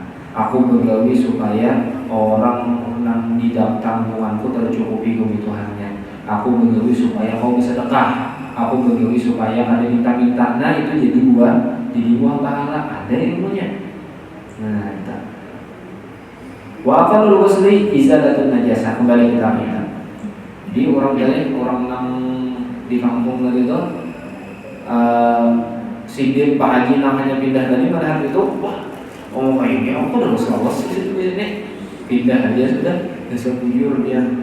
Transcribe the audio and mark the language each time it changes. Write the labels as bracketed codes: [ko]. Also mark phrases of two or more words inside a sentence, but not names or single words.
[id] Aku bergawi supaya orang yang di dalam tanggunganku tercukupi kebutuhannya. Aku bergawi supaya kau bisa sedekah. Aku bergawi supaya ada minta-minta. Nah itu jadi buah pahala. Ada ilmunya. Nah itu. [ar] Wa aqallul ghusli izalatun najasah. [id] Kembali kita lihat. Jadi orang yang di kampung tadi itu Sidir Pak Haji namanya pindah dari pada hari itu, wah, ini aku udah selesai situ ini, pindah aja sudah, sebujur dia,